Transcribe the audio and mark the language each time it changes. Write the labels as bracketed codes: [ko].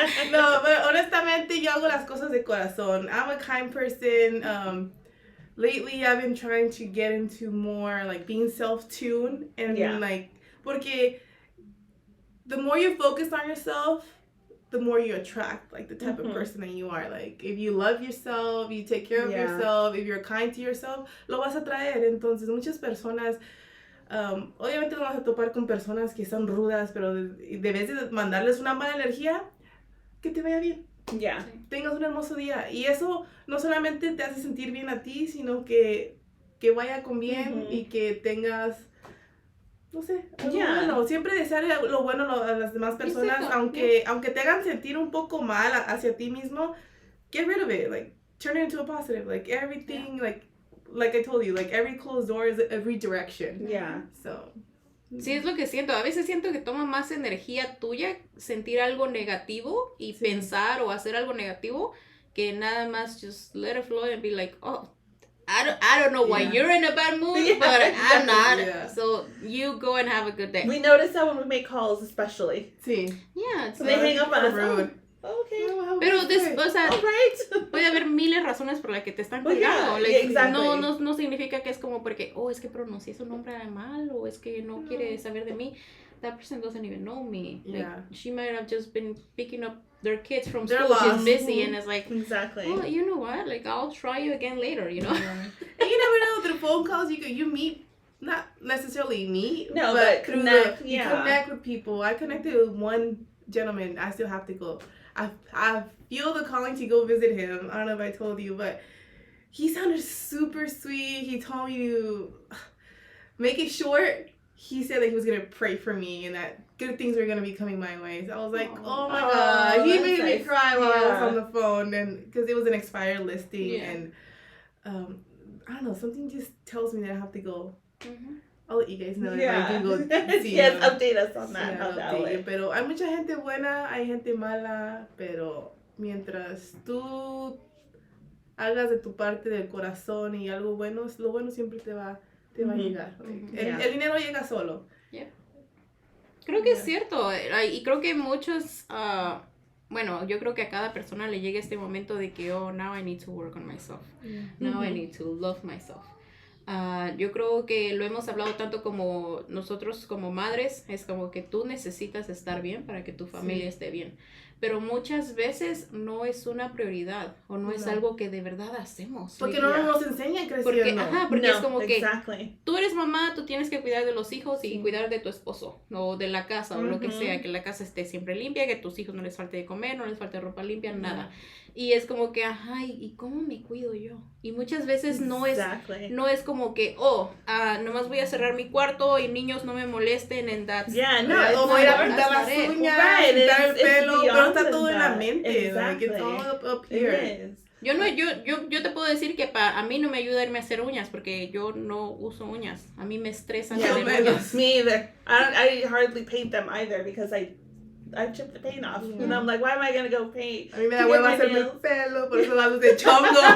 [es] No, pero honestamente yo hago las cosas de corazón. [en] I'm a kind person. Lately I've been trying to get into more like being self-tuned and like porque the more you focus on yourself, the more you attract like the type of person that you are. Like if you love yourself, you take care of yourself, if you're kind to yourself, [es] lo vas a traer. Entonces muchas personas obviamente nos vamos a topar con personas que son rudas, pero debes de mandarles una mala energía, que te vaya bien. [en] Yeah. [es] Tengas un hermoso día. Y eso no solamente te hace sentir bien a ti, sino que vaya con bien y que tengas, no sé, algo bueno. Siempre desear lo bueno a las demás personas, aunque te hagan sentir un poco mal hacia ti mismo, [en] get rid of it. Like, turn it into a positive. Like, everything, like I told you, like every closed door is a redirection. Yeah. So. [es] Sí, es lo que siento. A veces siento que toma más energía tuya sentir algo negativo y pensar o hacer algo negativo que nada más [en] just let it flow and be like, I don't know why you're in a bad mood, but I'm not. Yeah. So you go and have a good day. We notice that when we make calls, especially. [es] Sí. [en] Yeah. So they hang up on us. Rude. Okay. [es] Pero o sea, puede haber miles de razones por las que te están colgando. No significa que es como porque, es que pronuncié su nombre mal o es que no quiere saber de mí. [en] That person doesn't even know me. Like, she might have just been picking up their kids from school. She's busy and it's like, exactly. Well, you know what? Like, I'll try you again later, you know? And you never know, through phone calls, you meet, not necessarily meet, no, but through you connect with people. I connected with one gentleman. I still have to go. I feel the calling to go visit him. I don't know if I told you, but he sounded super sweet. He told me to make it short. He said that he was going to pray for me and that good things were going to be coming my way. So I was like, oh my God. He made me cry while I was on the phone and because it was an expired listing. Yeah. And I don't know, something just tells me that I have to go. Mm-hmm. I'll let you guys know if I do go see yes, update us on that. [es] Pero hay mucha gente buena, hay gente mala, pero mientras tú hagas de tu parte del corazón y algo bueno, lo bueno siempre te va a llegar. El dinero llega solo. Yeah. Creo que es cierto. Y creo que muchos, yo creo que a cada persona le llega este momento de que, [en] now I need to work on myself. Now I need to love myself. [es] Yo creo que lo hemos hablado tanto como nosotros como madres, es como que tú necesitas estar bien para que tu familia esté bien, pero muchas veces no es una prioridad o no es algo que de verdad hacemos. Porque no nos enseñan creciendo. Porque es como que tú eres mamá, tú tienes que cuidar de los hijos y cuidar de tu esposo o de la casa o lo que sea, que la casa esté siempre limpia, que a tus hijos no les falte de comer, no les falte ropa limpia, nada. Y es como que, ¿y cómo me cuido yo? Y muchas veces no es como que, nomás voy a cerrar mi cuarto y niños no me molesten [en] and that's... [es] o voy a pintar las uñas, pintar el pelo, pero está todo en la mente. [en] Like, it's all up here. [es] Yo te puedo decir que a mí no me ayuda irme a hacer uñas porque yo no uso uñas. A mí me estresan hacer uñas. [en] Me either. I hardly paint them either because I've chipped the paint off. And I'm like, why am I going to go paint? [es] A mí me da hueva hacerme el pelo, por eso lo hago de chongo.